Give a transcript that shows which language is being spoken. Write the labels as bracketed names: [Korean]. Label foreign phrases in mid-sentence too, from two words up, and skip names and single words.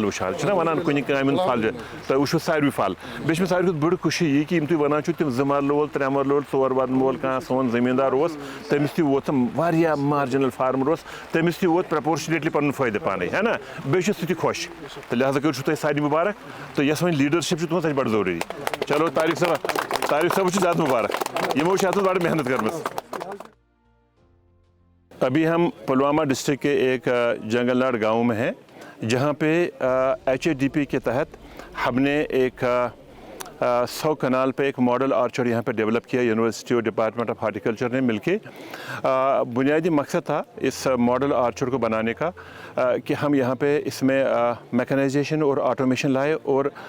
[Kashmiri] وٕچھان چھِنہ وَنان کُنہِ کامہِ ہُنٛد پھل چھُ تۄہہِ وٕچھو ساروٕے پھل بیٚیہِ چھِ مےٚ ساروی کھۄتہٕ بٔڑ خوشی یہِ کہِ یِم تُہۍ وَنان چھِو تِم 2 مَرلہٕ وول 3 مَرلہٕ وول 4 مَرلہٕ وول کانٛہہ سون زٔمیٖندار اوس تٔمِس تہِ ووت واریاہ [English] marginal farmer [Kashmiri] اوس تٔمِس تہِ ووت پرٛپورشنیٹلی پَنُن فٲیدٕ پانَے ہے نا بیٚیہِ چھُ سُہ تہِ خۄش تہٕ لہٰذا کٔرِو چھُو تۄہہِ سارنٕے مُبارک تہٕ یۄس وۄنۍ لیٖڈَرشِپ چھِ تُہٕنٛز سۄ چھِ بَڑٕ ضروٗری چلو طارق صٲبَس چھُ زیادٕ مُبارک یِمو چھِ اَتھ منٛز بَڑٕ محنت کٔرمٕژ [Urdu] ابھی ہم پلوامہ ڈسٹرکٹ کے ایک جنگل ناڑ گاؤں میں ہیں جہاں پہ HADP کے تحت ہم نے ایک 100 کنال پہ ایک [English] model archer [Urdu] یہاں پہ ڈیولپ کیا یونیورسٹی اور ڈپارٹمنٹ آف ہارٹیکلچر نے مل کے بنیادی مقصد تھا اس [English] model archer [Urdu] کو بنانے کا کہ ہم یہاں پہ اس میں میکنائزیشن اور آٹومیشن لائے اور